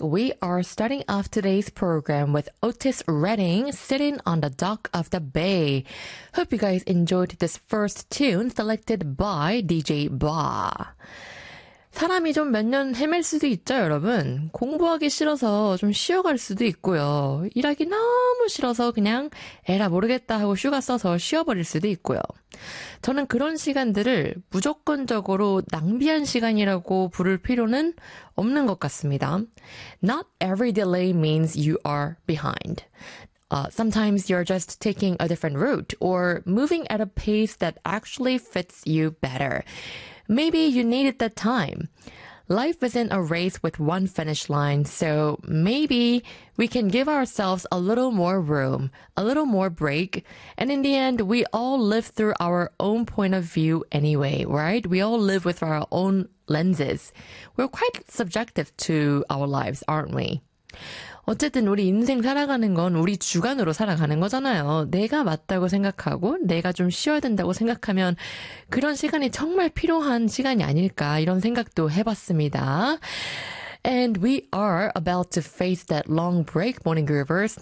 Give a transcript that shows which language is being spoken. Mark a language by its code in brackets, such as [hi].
[en] We are starting off today's program with Otis Redding, Sitting on the Dock of the Bay. Hope you guys enjoyed this first tune selected by DJ Ba. [ko] 사람이 좀 몇 년 헤맬 수도 있죠, 여러분. 공부하기 싫어서 좀 쉬어갈 수도 있고요. 일하기 너무 싫어서 그냥 에라 모르겠다 하고 휴가 써서 쉬어버릴 수도 있고요. 저는 그런 시간들을 무조건적으로 낭비한 시간이라고 부를 필요는 없는 것 같습니다. [en] Not every delay means you are behind. Sometimes you're just taking a different route or moving at a pace that actually fits you better. Maybe you needed that time. Life isn't a race with one finish line, so maybe we can give ourselves a little more room, a little more break, and in the end, we all live through our own point of view anyway, right? We all live with our own lenses. We're quite subjective to our lives, aren't we? [ko] 어쨌든 우리 인생 살아가는 건 우리 주관으로 살아가는 거잖아요. 내가 맞다고 생각하고 내가 좀 쉬어야 된다고 생각하면 그런 시간이 정말 필요한 시간이 아닐까 이런 생각도 해봤습니다. [en] And we are about to face that long break, Morning Groovers.